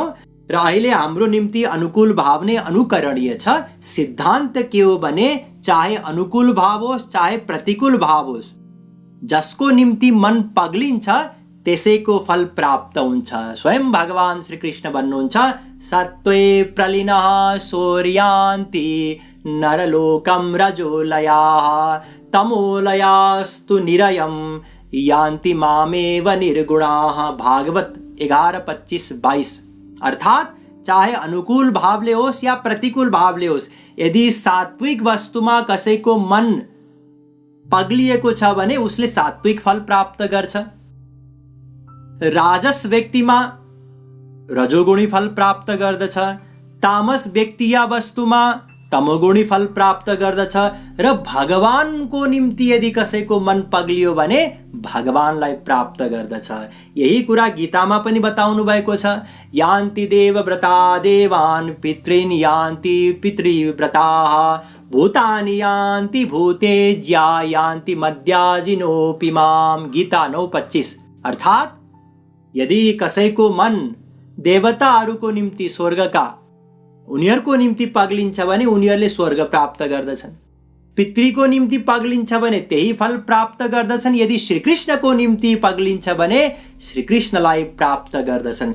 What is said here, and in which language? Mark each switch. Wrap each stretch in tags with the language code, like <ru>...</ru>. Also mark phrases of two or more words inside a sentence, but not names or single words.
<ne>र अहिले हाम्रो निम्ति अनुकूल भाव नै अनुकरणीय छ। सिद्धान्त के हो भने, चाहे अनुकूल भाव होस् चाहे प्रतिकूल भाव होस्, जसको निम्ति मन पग्लिन्छ त्यसैको फल प्राप्त हुन्छ। स्वयं भगवान श्रीकृष्ण भन्नुहुन्छ,</ne> <sa>सत्त्वे प्रलीनः शौर्यान्ति नरलोकं रजोलयाः तमोलयास्तु निरयं यान्ति मामेव निर्गुणाः।</sa> <ne>भागवत 11:25-22। अर्थात चाहे अनुकूल भावले होस् या प्रतिकूल भावले होस्, यदि सात्विक वस्तुमा कसैको मन पग्लिएको छ भने उसले सात्विक फल प्राप्त गर्छ। राजस व्यक्तिमा रजोगुणी फल प्राप्त गर्दछ, तामस व्यक्ति या वस्तुमा तमोगुणी फल प्राप्त गर्दछ र भगवानको निम्ति यदि कसैको मन पग्लियो भने भगवानलाई प्राप्त गर्दछ। यही कुरा गीतामा पनि बताउनु भएको छ।</ne> <sa>यान्ति देवव्रता देवान् पितॄन् यान्ति पितृव्रताः भूतानि यान्ति भूतेज्या यान्ति मद्याजिनोऽपि माम्।</sa> <ne>गीता 9:25। अर्थात यदि कसैको मन देवताहरूको निम्ति स्वर्गका उनीहरूको निम्ति पग्लिन्छ भने उनीहरूले स्वर्ग प्राप्त गर्दछन्। पितृको निम्ति पग्लिन्छ भने त्यही फल प्राप्त गर्दछन्। यदि श्रीकृष्णको निम्ति पग्लिन्छ भने श्रीकृष्णलाई प्राप्त गर्दछन्।</ne>